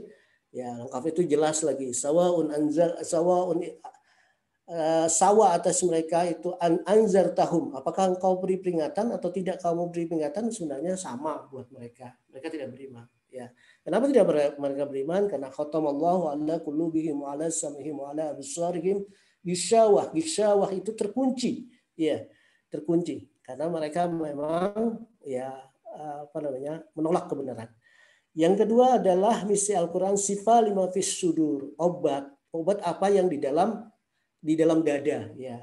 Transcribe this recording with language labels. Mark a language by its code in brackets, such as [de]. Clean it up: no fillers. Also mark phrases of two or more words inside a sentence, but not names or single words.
[id] Ya, orang kafir itu jelas lagi, sawa atas mereka itu [ar] أنذرتهم, [id] apakah engkau beri peringatan atau tidak kamu beri peringatan, sebenarnya sama buat mereka tidak beriman, ya. Kenapa tidak mereka beriman? Karena [ar] ختم الله على قلوبهم وعلى سمعهم وعلى أبصارهم غشاوة [id] itu terkunci, ya, terkunci karena mereka memang, ya, menolak kebenaran. Yang kedua adalah misi Al-Qur'an [ar] شفاء لما في الصدور, [id] obat apa yang di dalam dada, ya.